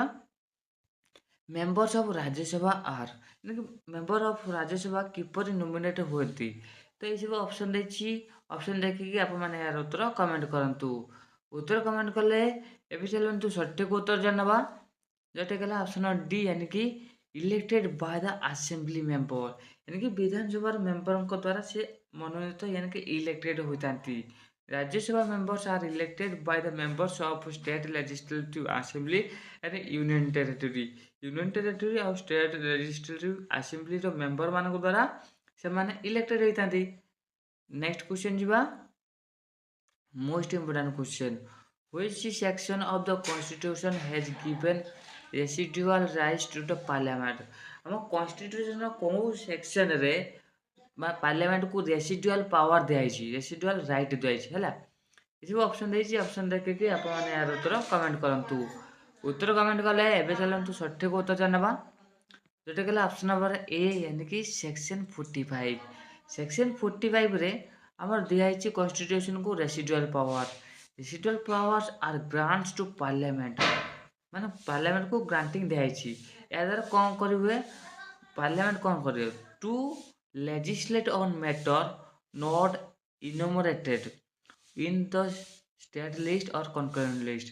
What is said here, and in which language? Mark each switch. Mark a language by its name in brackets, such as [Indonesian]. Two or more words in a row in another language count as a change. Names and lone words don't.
[English] members of Rajya Sabha are, member of Rajya Sabha [Odia] କିପରି ନୋମିନେଟ୍ ହୁଅନ୍ତି? ତ ଏଇସବୁ ଅପସନ୍ ଦେଇଛି, ଅପସନ୍ ଦେଖିକି ଆପଣମାନେ ଏହାର ଉତ୍ତର କମେଣ୍ଟ କରନ୍ତୁ। ଉତ୍ତର କମେଣ୍ଟ କଲେ ଏବେ ଚାଲନ୍ତୁ ସଠିକ ଉତ୍ତର ଜାଣିବା, ଯେଉଁଟା ହେଲା [English] option D, [Hindi] यानी कि [English] elected by the assembly member, [Hindi] यानी कि [Odia] ବିଧାନସଭାର ମେମ୍ବରଙ୍କ ଦ୍ୱାରା ସେ ମନୋନୀତ, [Hindi] यानी कि [Odia] ଇଲେକ୍ଟେଡ୍ ହୋଇଥାନ୍ତି। [English] Rajya Sabha members are elected by the members of state legislative assembly are union territory. union territory [Odia] ଆଉ [English] state legislative [Odia] ଆସେମ୍ବଲିର ମେମ୍ବରମାନଙ୍କ ଦ୍ୱାରା ସେମାନେ ଇଲେକ୍ଟେଡ୍ ହୋଇଥାନ୍ତି। [English] next question ଯିବା। most important question, which section of the constitution has given residual rights to the parliament? [Odia] ଆମ କନଷ୍ଟିଟ୍ୟୁସନର କେଉଁ ସେକ୍ସନରେ ବା ପାର୍ଲାମେଣ୍ଟକୁ [English] residual power [Odia] ଦିଆଯାଇଛି, [English] residual right [Odia] ଦିଆଯାଇଛି ହେଲା। ଏସବୁ ଅପସନ୍ ଦେଇଛି, ଅପସନ୍ ଦେଖିକି ଆପଣମାନେ ଏହାର ଉତ୍ତର କମେଣ୍ଟ କରନ୍ତୁ। ଉତ୍ତର କମେଣ୍ଟ କଲେ ଏବେ ଚାଲନ୍ତୁ ସଠିକ ଉତ୍ତର ଜାଣିବା, ଯେଉଁଟା ହେଲା [English] option number A, [Hindi] यानी कि ସେକ୍ସନ୍ 45। [Odia] ସେକ୍ସନ୍ 45ରେ ଆମର ଦିଆହେଇଛି କନଷ୍ଟିଟ୍ୟୁସନକୁ [English] residual power. residual powers are grants to parliament, [Odia] ମାନେ ପାର୍ଲାମେଣ୍ଟକୁ ଗ୍ରାଣ୍ଟିଂ ଦିଆହେଇଛି। ଏହା ଦ୍ୱାରା କ'ଣ କରିହୁଏ, ପାର୍ଲାମେଣ୍ଟ କ'ଣ କରିବ, [English] to legislate on matter not enumerated in the state list or concurrent list.